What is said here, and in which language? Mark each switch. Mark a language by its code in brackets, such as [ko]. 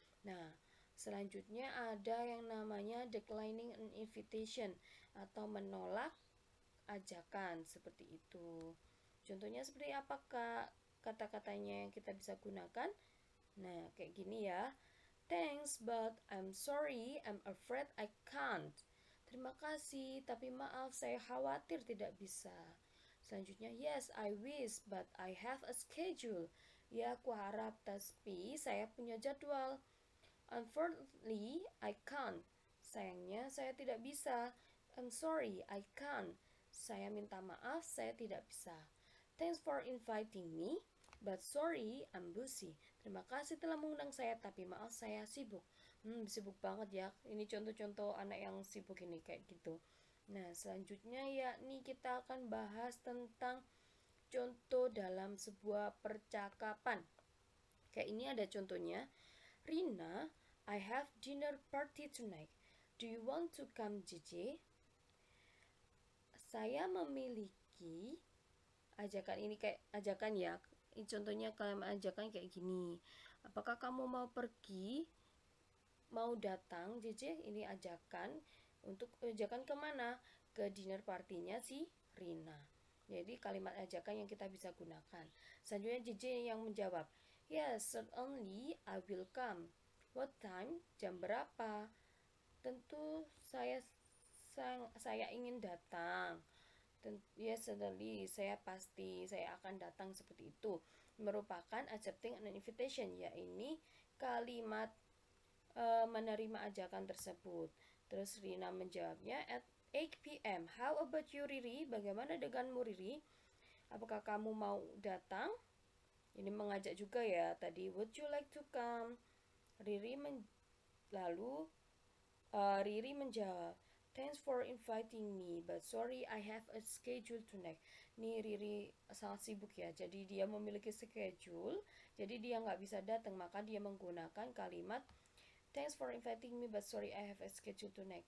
[id] Nah, selanjutnya ada yang namanya [en] declining an invitation [id] atau menolak ajakan, seperti itu. Contohnya seperti apakah kata-katanya yang kita bisa gunakan? Nah, kayak gini ya. [en] Thanks, but I'm sorry, I'm afraid I can't. [id] Terima kasih, tapi maaf, saya khawatir tidak bisa. [en] Selanjutnya, yes, I wish, but I have a schedule. [id] Ya, aku harap, tapi saya punya jadwal. [en] Unfortunately, I can't. [id] Sayangnya, saya tidak bisa. [en] I'm sorry, I can't. [id] Saya minta maaf, saya tidak bisa. [en] Thanks for inviting me, but sorry, I'm busy. [id] Terima kasih telah mengundang saya, tapi maaf saya sibuk. Sibuk banget ya. Ini contoh-contoh anak yang sibuk ini kayak gitu. Nah, selanjutnya yakni kita akan bahas tentang contoh dalam sebuah percakapan. Kayak ini ada contohnya. [en] Rina, I have dinner party tonight. Do you want to come, JJ? [id] Saya memiliki ajakan ini kayak ajakan ya. Contohnya kalimat ajakan kayak gini. Apakah kamu mau pergi? Mau datang, JJ? Ini ajakan. Untuk ajakan kemana? Ke dinner partinya si Rina. Jadi kalimat ajakan yang kita bisa gunakan. Selanjutnya JJ yang menjawab. [en] Yes, certainly I will come. What time? [id] Jam berapa? Tentu saya ingin datang. [en] Yes, certainly, [id] saya pasti, saya akan datang, seperti itu. Merupakan [en] accepting an invitation, [id] yaitu kalimat menerima ajakan tersebut. Terus Rina menjawabnya [en] at 8 p.m. How about you, Riri? [id] Bagaimana denganmu, Riri? Apakah kamu mau datang? Ini mengajak juga ya. Tadi [en] would you like to come? [id] Lalu Riri menjawab, [en] thanks for inviting me, but sorry I have a schedule tonight. [id] Nih Riri sangat sibuk ya, jadi dia memiliki schedule, jadi dia nggak bisa datang, maka dia menggunakan kalimat [en] Thanks for inviting me, but sorry I have a schedule tonight.